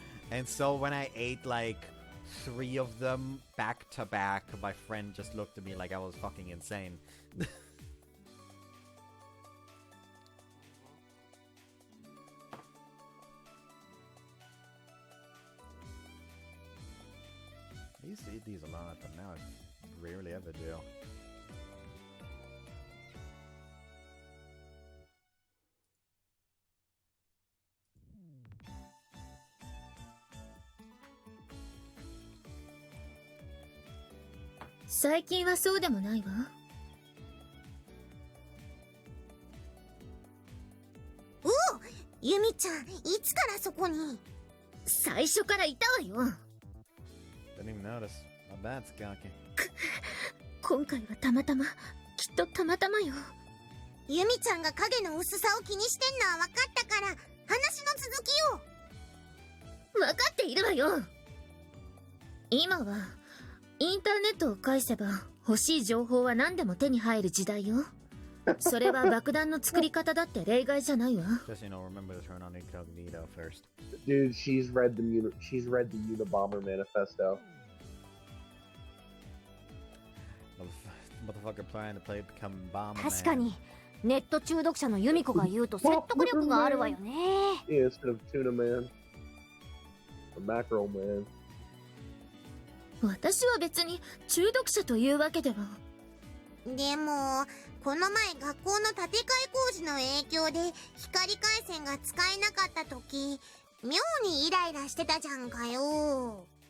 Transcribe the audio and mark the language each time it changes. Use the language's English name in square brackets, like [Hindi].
[Japanese] And so when I ate like 3 of them back to back, my friend just looked at me like I was fucking insane. I used to eat these a lot, but now I rarely ever do. "最近はそうでもないわ。おお、ユミちゃん、いつからそこに？最初からいたわよ。 [English] Didn't even notice. Not bad, Skaki. [Japanese] 今回はたまたま、きっとたまたまよ。ユミちゃんが影の薄さを気にしてんのは分かったから、話の続きを。分かっているわよ。今はインターネットを介せば欲しい情報は何でも手に入る時代よ。それは爆弾の作り方だって例外じゃないわ。 [English] Just, remember to turn on incognito first. Dude, she's read the Unabomber manifesto. Motherfucker planning to become Bomberman. [Japanese] 確かにネット中毒者のユミコが言うと説得力があるわよね。 [English] Yeah, instead of Tuna Man. Or Mackerel Man. [Japanese] 私は別に中毒者というわけでは。でもこの前学校の建て替え工事の影響で光回線が使えなかった時妙にイライラしてたじゃんかよ。